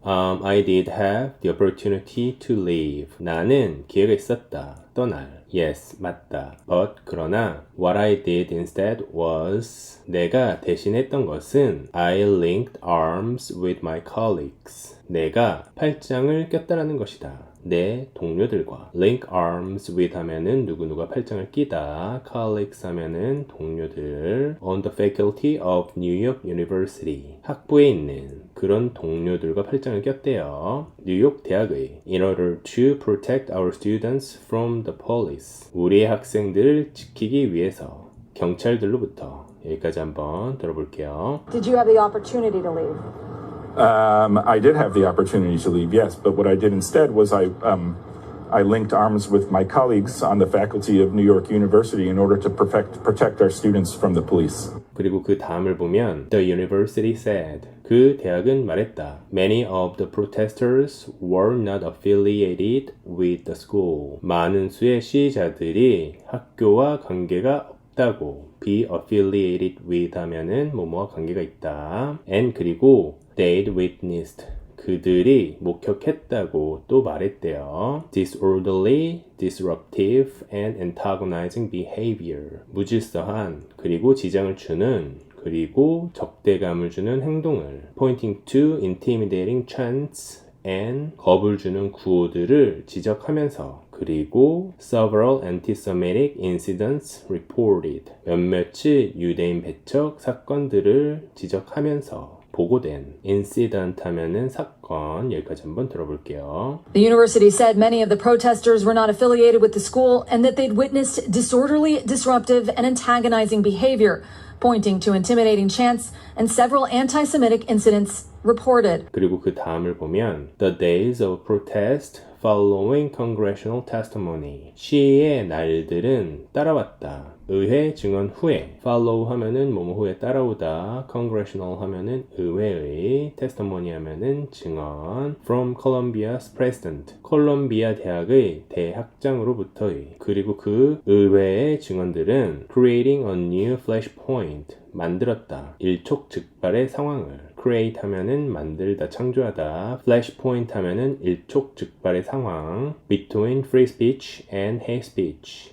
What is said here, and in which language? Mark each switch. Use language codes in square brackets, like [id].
[en] I did have the opportunity to leave. [ko] 나는 기회가 있었다. 떠날. [en] Yes, [ko] 맞다. [en] But [ko] 그러나 [en] what I did instead was [ko] 내가 대신했던 것은 [en] I linked arms with my colleagues. [ko] 내가 팔짱을 꼈다라는 것이다. 내 동료들과 link arms with 하면은 누구누가 팔짱을 끼다 colleagues 하면은 동료들 [en] on the faculty of New York University [ko] 학부에 있는 그런 동료들과 팔짱을 꼈대요. 뉴욕 대학의 [en] in order to protect our students from the police [ko] 우리의 학생들을 지키기 위해서 경찰들로부터 여기까지 한번 들어볼게요. [en] Did you have the opportunity to leave? I did have the opportunity to leave, yes, but what I did instead was I linked arms with my colleagues on the faculty of New York University in order to protect our students from the police. [ko] 그리고 그 다음을 보면 [en] The university said [ko] 그 대학은 말했다. [en] Many of the protesters were not affiliated with the school. [ko] 많은 수의 시위자들이 학교와 관계가 없다고. Be affiliated with 하면은 뭐뭐와 관계가 있다. And 그리고 [en] they'd witnessed [ko] 그들이 목격했다고 또 말했대요. [en] Disorderly, disruptive, and antagonizing behavior. [ko] 무질서한 그리고 지장을 주는 그리고 적대감을 주는 행동을 [en] pointing to intimidating chants and [ko] 겁을 주는 구호들을 지적하면서 그리고 [en] several anti-Semitic incidents reported [ko] 몇몇의 유대인 배척 사건들을 지적하면서 보고된 incident 하면은 사건 여기까지 한번 들어볼게요. [en] The university said many of the protesters were not affiliated with the school and that they'd witnessed disorderly, disruptive, and antagonizing behavior, pointing to intimidating chants and several anti-Semitic incidents reported. [ko] 그리고 그 다음을 보면 [en] The days of protest following congressional testimony [ko] 시위의 날들은 따라왔다. 의회 증언 후에 follow 하면은 뭐뭐 후에 따라오다 congressional 하면은 의회의 testimony 하면은 증언 [en] from Columbia's president [ko] 콜롬비아 대학의 대학장으로부터의 그리고 그 의회의 증언들은 [en] creating a new flashpoint [ko] 만들었다. 일촉즉발의 상황을 create 하면은 만들다, 창조하다. flashpoint 하면은 일촉즉발의 상황. [en] between free speech and hate speech.